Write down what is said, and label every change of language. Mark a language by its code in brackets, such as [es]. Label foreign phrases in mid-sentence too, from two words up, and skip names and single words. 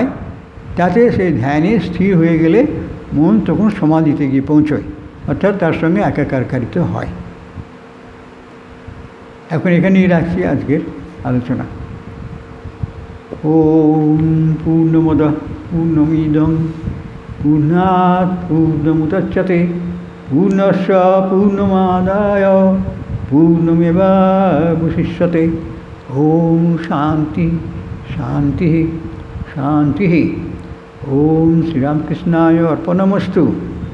[bn] তাতে সেই ধ্যানে স্থির হয়ে গেলে মন তখন সমাধিতে গিয়ে পৌঁছয়, অর্থাৎ তার সঙ্গে একাকারকারিতা হয়। এখন এখানেই রাখছি আজকের আলোচনা। [sa] ওম পূর্ণমদঃ পূর্ণমিদং পূর্ণাৎ পূর্ণমুদচ্যতে পূর্ণস্য পূর্ণমাদায় পূর্ণমেবাবশিষ্যতে। ওম শান্তি শান্তি শান্তি। ওম শ্রীরামকৃষ্ণায় অর্পণমস্তু।